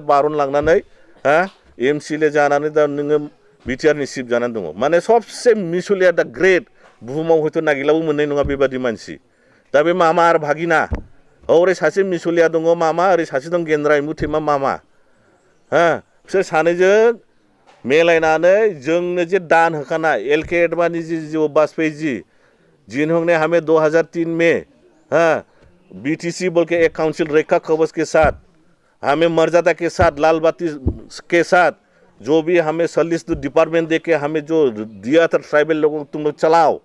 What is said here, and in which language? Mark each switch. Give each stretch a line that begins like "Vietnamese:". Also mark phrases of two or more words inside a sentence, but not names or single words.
Bodo: बारन लांनानै एमसिएलए जानानै दा नोङो बिटिआरनि चिफ जानानै दङ माने सबसे मिसलिया दा ग्रेट बुहुमाव हयथ' नागिरलाबो मोननाय नङा बेबादि मानसि दा बे मामा आरो भागिना ओरै सासे मिसलिया दङ मामा ओरै सासे दं गेन्द्रा इम्बुथेमा मामा बिसोर सानैजों मेलायनानै जोंनो जे दान होखानाय
Hindi: एलके एडवाणी जी जो वाजपेयी जी जिन्होंने हमें 2003 में बीटीसी बोल के एक काउंसिल रेखा कवच के साथ, हमें मर्यादा के साथ, लाल बत्ती के साथ, जो भी हमें सलिस डिपार्टमेंट दे के हमें जो दिया था ट्राइबल लोगों को, तुम लोग चलाओ।